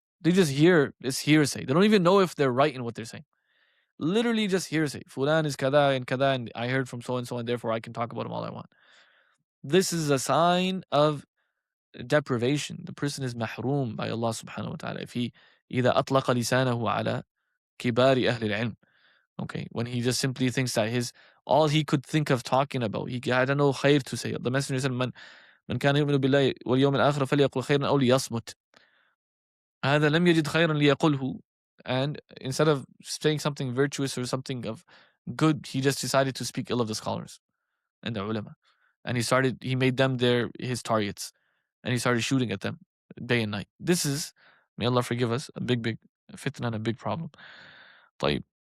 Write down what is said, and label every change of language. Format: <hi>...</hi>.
<en>They just hear, it's hearsay. They don't even know if they're right in what they're saying. Literally just hearsay. Fulan is kada and kada, and I heard from so and so, and therefore I can talk about him all I want. This is a sign of deprivation. The person is mahroom by Allah subhanahu wa ta'ala. If he</en> <ar>إذا أطلق لسانه على كبار أهل العلم.</ar> <en>Okay, when he just simply thinks that all he could think of talking about, he had no khair to say. The Messenger said,</en> <ar>من كان يؤمن بالله واليوم الآخر فليقل خيرا أو ليصمت. هذا لم يجد خيرا ليقله.</ar> <en>And instead of saying something virtuous or something of good, he just decided to speak ill of the scholars and the ulama. And he made them his targets. And he started shooting at them day and night. This is, may Allah forgive us, a big fitna and a big problem. طيب.</en>